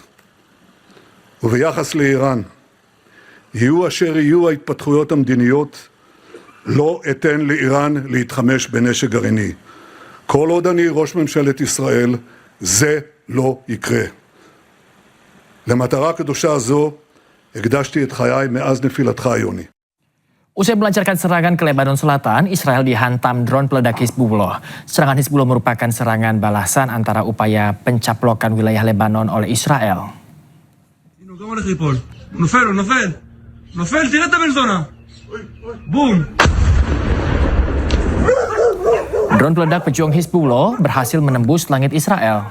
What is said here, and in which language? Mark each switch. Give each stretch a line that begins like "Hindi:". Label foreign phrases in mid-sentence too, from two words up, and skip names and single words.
Hebrew: וביחס לאיראן, יהיו אשר יהיו ההתפתחויות המדיניות, לא אתן לאיראן להתחמש בנשק גרעיני. כל עוד אני ראש ממשלת ישראל, זה לא יקרה. למטרה קדושה זו הקדשתי את חיי מאז נפילתך, יוני.
Indonesian: Usai melancarkan serangan ke Lebanon Selatan, Israel dihantam drone peledak Hizbullah. Serangan Hizbullah merupakan serangan balasan antara upaya pencaplokan wilayah Lebanon oleh Israel. Drone peledak pejuang Hizbullah berhasil menembus langit Israel.